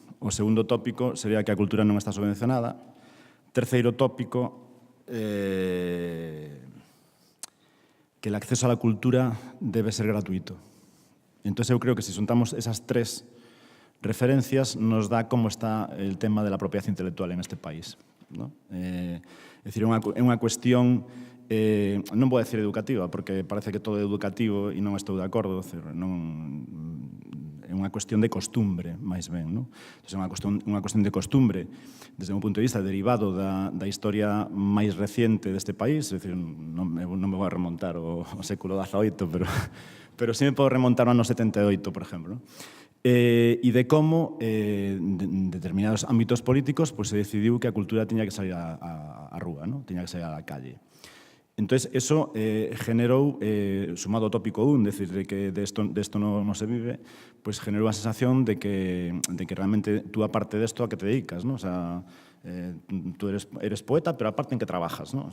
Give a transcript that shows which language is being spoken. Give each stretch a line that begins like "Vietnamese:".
Galician: O segundo tópico sería que a cultura non está subvencionada. Terceiro tópico,
Spanish: que el acceso a la cultura debe ser gratuito.
Galician: Entón, eu creo que se juntamos esas 3 referencias nos dá como está
Spanish: el tema de la propiedad intelectual en este país,
Galician: ¿no? É dicir, é unha cuestión, non vou decir educativa, porque parece que todo é educativo e non estou de acordo, é unha cuestión de costumbre, máis ben, non? É unha cuestión de costumbre, desde o meu punto de vista, derivado da historia máis reciente deste país, é dicir, non me vou a remontar ao século XVIII, pero sí me podo remontar ao ano 78, por exemplo, e de como, en determinados ámbitos políticos, se decidiu que a cultura tiña que salir á rúa, tiña que salir á calle. Entón, eso generou, sumado ao tópico 1, decir, de que desto non se vive, pues generou a sensación de que realmente tú, aparte desto, a que te dedicas, ¿no?
Spanish: O sea, tú eres poeta, pero aparte en que trabajas,
Galician: ¿no?